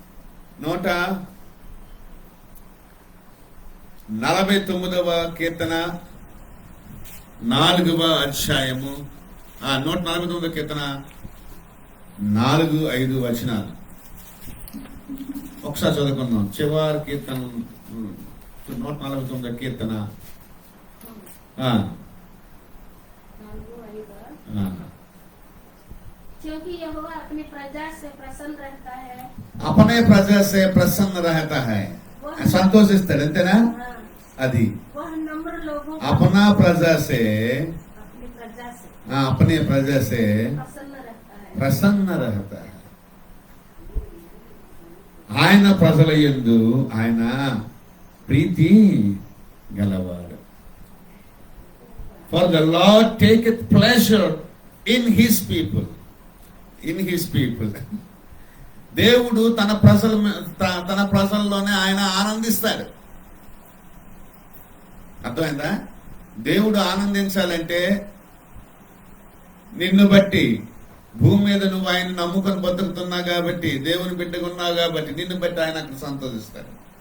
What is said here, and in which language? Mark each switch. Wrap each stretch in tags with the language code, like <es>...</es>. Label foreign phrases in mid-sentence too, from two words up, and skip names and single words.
<te>149వ కీర్తన 4వ అధ్యాయము 149వ కీర్తన 4-5 వచనాలు ఒకసారి చదువుకుందాం. చివరి కీర్తన 149వ కీర్తన</te> <hi>क्योंकि यहोवा अपनी प्रजा से प्रसन्न रहता है. अपने प्रजा से प्रसन्न रहता है.</hi> <te>సంతోషిస్తాడు. అంతేనా?</te> <hi>అది अपना प्रजा से अपने प्रजा से प्रसन्न रहता है.</hi> <te>ఆయన ప్రజల యందు ఆయన ప్రీతి గలవాడు.</te> <en>For the Lord taketh pleasure in his people. In his people.</en> <te>దేవుడు తన ప్రజల్లోనే ఆయన ఆనందిస్తాడు. అర్థమైందా? దేవుడు ఆనందించాలంటే నిన్ను బట్టి, భూమి మీద నువ్వు ఆయన నమ్ముకొని బతుకుతున్నావు కాబట్టి, దేవుని బిడ్డగా ఉన్నావు కాబట్టి నిన్ను బట్టి ఆయన అక్కడ సంతోషిస్తాడు.</te>